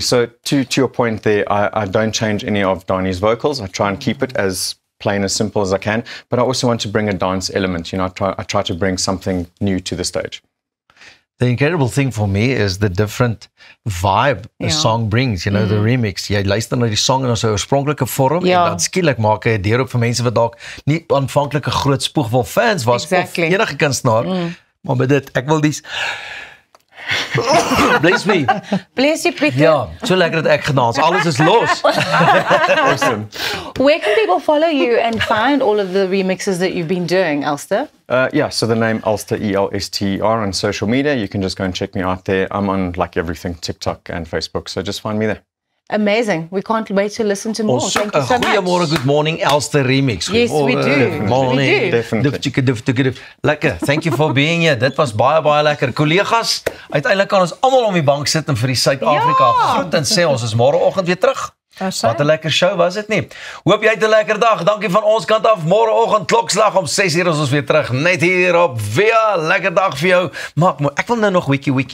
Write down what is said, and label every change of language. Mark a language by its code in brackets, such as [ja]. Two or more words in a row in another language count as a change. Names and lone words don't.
[en] So to your point there, I don't change any of Donnie's vocals. I try and keep it as plain, as simple as I can, but I also want to bring a dance element. You know, I try to bring something new to the stage. The incredible thing for me is the different vibe a song brings, you know, the remix. [af] Jy luister na die song in sy oorspronklike vorm en dan skielik maak hy 'n deur op vir mense wat dalk nie aanvanklike groot Spoegwolf fans was of enige kunstenaar. Maar met dit, ek wil dis [en] Bless me. Bless you, Pieter. [af] Ja, so lekker dat ek gedans. Alles is los. [en] Awesome. Where can people follow you and find all of the remixes that you've been doing, Elster? Yeah, so the name Elster, E-L-S-T-E-R, on social media. You can just go and check me out there. I'm on like everything, TikTok and Facebook, so just find me there. Amazing. We can't wait to listen to more. Thank you so much. Goeiemôre, good morning, Elster remix. Yes, we do. Good morning. We do. Definitely. [af] Lekker. [en] Thank you for being here. [af] Dit was baie lekker. Kollegas, uiteindelik kan ons almal om die bank sit en vir die Suid-Afrika groet en sê ons is môreoggend weer terug. Wat 'n lekker show was dit nie? Hoop jy het 'n lekker dag. Dankie van ons kant af. Môreoggend klokslag om 6:00 is ons weer terug net hier op Via. Lekker dag vir jou. Maak mooi. Ek wil nou nog wiki.